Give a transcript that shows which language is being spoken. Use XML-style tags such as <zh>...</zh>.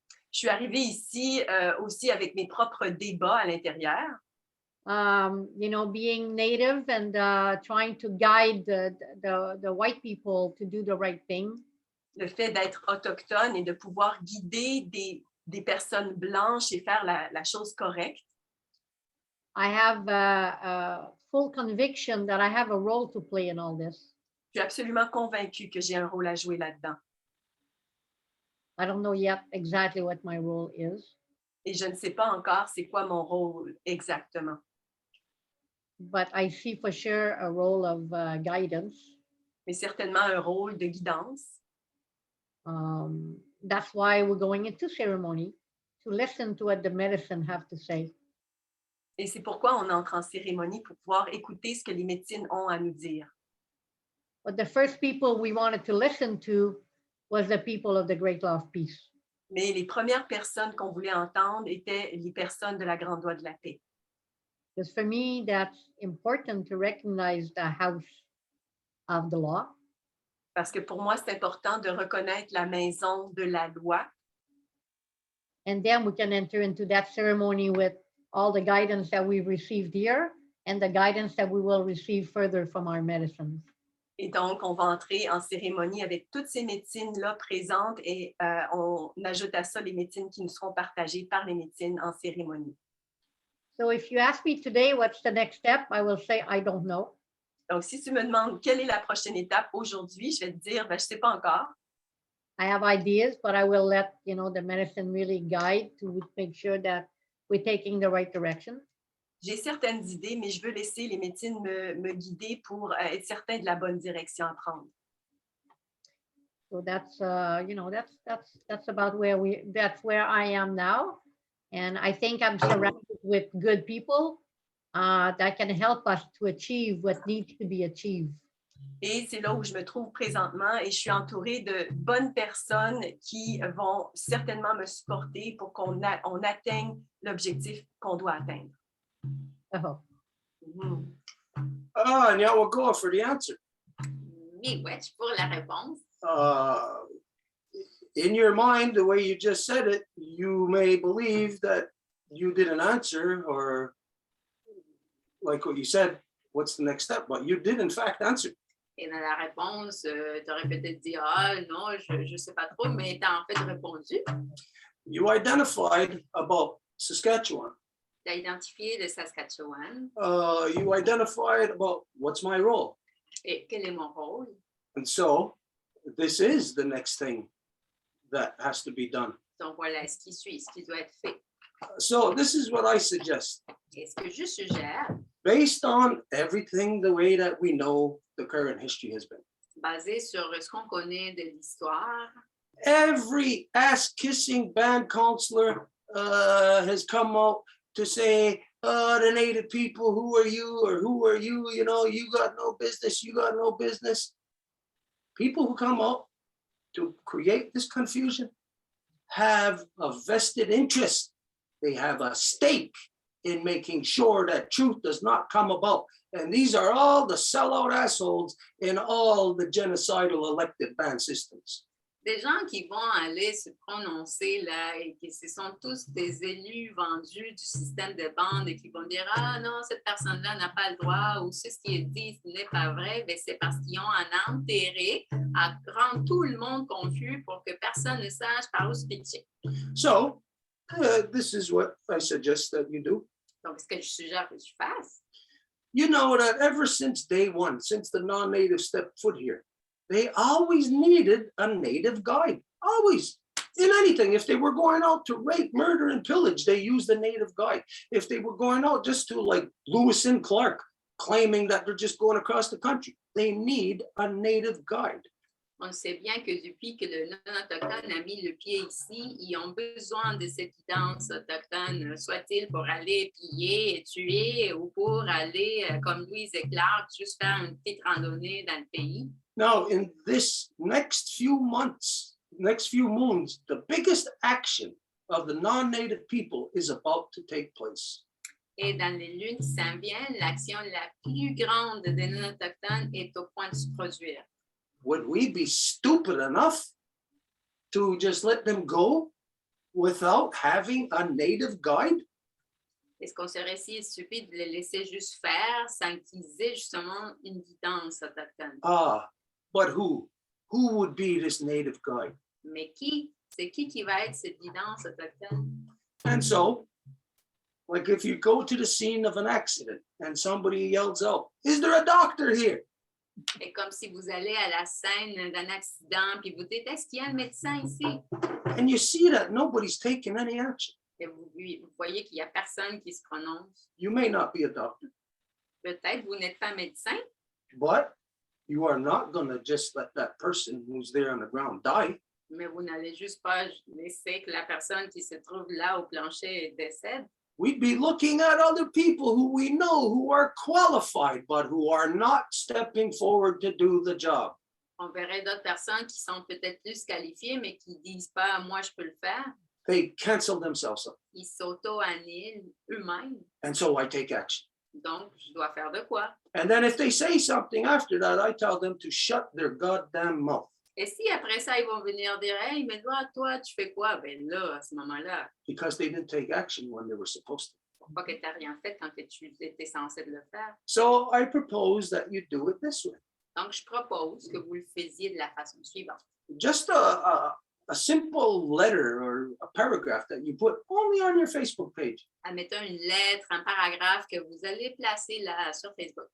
<fr>Je suis arrivée ici aussi avec mes propres débats à l'intérieur.</fr> <en>You know, being native and trying to guide the white people to do the right thing.</en> <fr>Le fait d'être autochtone et de pouvoir guider des personnes blanches et faire la chose correcte.</fr> <en>I have a full conviction that I have a role to play in all this.</en> <fr>Je suis absolument convaincue que j'ai un rôle à jouer là-dedans.</fr> <en>I don't know yet exactly what my role is.</en> <fr>Et je ne sais pas encore c'est quoi mon rôle exactement.</fr> <en>But I see for sure a role of guidance.</en> <fr>Mais certainement un rôle de guidance.</fr> <en>That's why we're going into ceremony, to listen to what the medicine have to say.</en> <fr>Et c'est pourquoi on entre en cérémonie pour pouvoir écouter ce que les médecines ont à nous dire.</fr> <en>But the first people we wanted to listen to was the people of the Great Law of Peace.</en> <fr>Mais les premières personnes qu'on voulait entendre étaient les personnes de la Grande Loi de la Paix.</fr> <en>Because for me, that's important to recognize the house of the law.</en> <fr>Parce que pour moi, c'est important de reconnaître la maison de la loi.</fr> <en>And then we can enter into that ceremony with all the guidance that we've received here and the guidance that we will receive further from our medicines.</en> <fr>Et donc, on va entrer en cérémonie avec toutes ces médecines-là présentes et on ajoute à ça les médecines qui nous seront partagées par les médecines en cérémonie.</fr> <en>So if you ask me today, what's the next step? I will say, I don't know.</en> <fr>Donc, si tu me demandes quelle est la prochaine étape aujourd'hui, je vais te dire, je ne sais pas encore.</fr> <en>I have ideas, but I will let, you know, the medicine really guide to make sure that we're taking the right direction.</en> <fr>J'ai certaines idées, mais je veux laisser les médecines me guider pour être certain de la bonne direction à prendre.</fr> <en>So that's, you know, that's about that's where I am now. And I think I'm surrounded with good people that can help us to achieve what needs to be achieved.</en> <fr>Et c'est là où je me trouve présentement et je suis entourée de bonnes personnes qui vont certainement me supporter pour qu'on atteigne l'objectif qu'on doit atteindre. Oh.</fr> <en>And yeah, we'll go for the answer.</en> <fr>Miigwech pour la réponse.</fr> <en>In your mind, the way you just said it, you may believe that you didn't answer, or like what you said, what's the next step? But you did, in fact, answer.</en> <fr>Et dans la réponse, tu aurais peut-être dit, ah non, je ne sais pas trop, mais tu as en fait répondu.</fr> <en>You identified about Saskatchewan.</en> <fr>Tu as identifié le Saskatchewan.</fr> <en>You identified about what's my role.</en> <fr>Et quel est mon rôle?</fr> <en>And so this is the next thing that has to be done.</en> <fr>Donc voilà ce qui suit, ce qui doit être fait.</fr> <en>So this is what I suggest.</en> <fr>Et ce que je suggère,</fr> <en>Based on everything the way that we know the current history has been.</en> <fr>basé sur ce qu'on connaît de l'histoire,</fr> <en>Every ass-kissing band counselor has come out to say, the native people, who are you, or who are you? You know, you got no business, you got no business. People who come out to create this confusion have a vested interest. They have a stake in making sure that truth does not come about. And these are all the sellout assholes in all the genocidal elected band systems.</en> <fr>des gens qui vont aller se prononcer là et qui ce sont tous des élus vendus du système de bande et qui vont dire « Ah non, cette personne-là n'a pas le droit » ou « Ce qui est dit n'est pas vrai », ben c'est parce qu'ils ont un intérêt à rendre tout le monde confus pour que personne ne sache par où se pitcher.</fr> <en>So this is what I suggest that you do.</en> <fr>Donc, ce que je suggère que tu fasses,</fr> <en>you know that ever since day one, since the non-native stepped foot here, they always needed a native guide. Always. In anything. If they were going out to rape, murder, and pillage, they used a native guide. If they were going out just to like Lewis and Clark, claiming that they're just going across the country, they need a native guide.</en> <fr>On sait bien que depuis que le non-autochtone a mis le pied ici, ils ont besoin de cette guidance autochtone, soit-il pour aller piller et tuer ou pour aller, comme Louise et Clark, juste faire une petite randonnée dans le pays.</fr> <en>Now, in this next few months, next few moons, the biggest action of the non-native people is about to take place.</en> <fr>Et dans les lunes qui s'en viennent, l'action la plus grande des non-autochtones est au point de se produire.</fr> <en>Would we be stupid enough to just let them go without having a native guide?</en> <fr>Est-ce qu'on serait si stupide de les laisser juste faire sans qu'ils aient justement une guidance autochtone?</fr> <en>But who? Who would be this native guide?</en> <fr>Mais qui? C'est qui va être cette guidance autochtone?</fr> <en>And so, like if you go to the scene of an accident and somebody yells out, "Is there a doctor here?"</en> <fr>C'est comme si vous allez à la scène d'un accident puis vous dites, est-ce qu'il y a un médecin ici?</fr> <en>And you see that nobody's taking any action.</en> <fr>Et vous voyez qu'il n'y a personne qui se prononce.</fr> <en>You may not be a doctor,</en> <fr>Peut-être vous n'êtes pas médecin,</fr> <en>but you are not going to just let that person who's there on the ground die.</en> <fr>mais vous n'allez juste pas laisser que la personne qui se trouve là au plancher décède.</fr> <en>We'd be looking at other people who we know who are qualified, but who are not stepping forward to do the job.</en> <fr>On verrait d'autres personnes qui sont peut-être plus qualifiées, mais qui ne disent pas, moi, je peux le faire.</fr> <en>They cancel themselves up.</en> <fr>Ils s'auto-annulent eux-mêmes.</fr> <en>And so I take action.</en> <fr>Donc, je dois faire de quoi?</fr> <en>And then if they say something after that, I tell them to shut their goddamn mouth.</en> <fr>Et si après ça, ils vont venir dire, hey, mais toi, tu fais quoi? Ben là, à ce moment-là,</fr> <en>Because they didn't take action when they were supposed to.</en> <fr>pourquoi que tu n'as rien fait quand tu étais censé de le faire?</fr> <en>So I propose that you do it this way.</en> <fr>Donc, je propose que vous le faisiez de la façon suivante.</fr> <en>Just a simple letter or a paragraph that you put only on your Facebook page,</en> <fr>Admettons une lettre, un paragraphe que vous allez placer là sur Facebook.</fr>